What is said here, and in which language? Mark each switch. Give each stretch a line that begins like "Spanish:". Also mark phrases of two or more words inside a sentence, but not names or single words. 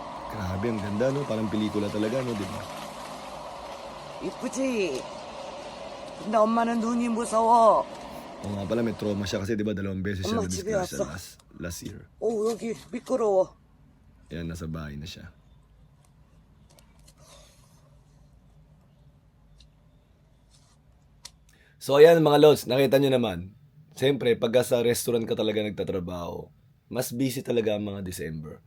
Filipino: Grabe, ang ganda, no? Parang pelikula talaga, no? Di ba?
Korean: 이쁘지? 근데 엄마는 눈이 무서워.
Filipino: Oo nga pala, may trauma siya kasi, di ba, 2 beses siya
Korean: Oma, 집에
Filipino: na-disgrasya
Korean: 왔어.
English: last year.
Korean: 여기 미끄러워.
Filipino: Yan, nasa bahay na siya. So ayan mga lods, nakita nyo naman. Siyempre, pagka sa restaurant ka talaga nagtatrabaho, mas busy talaga ang mga December.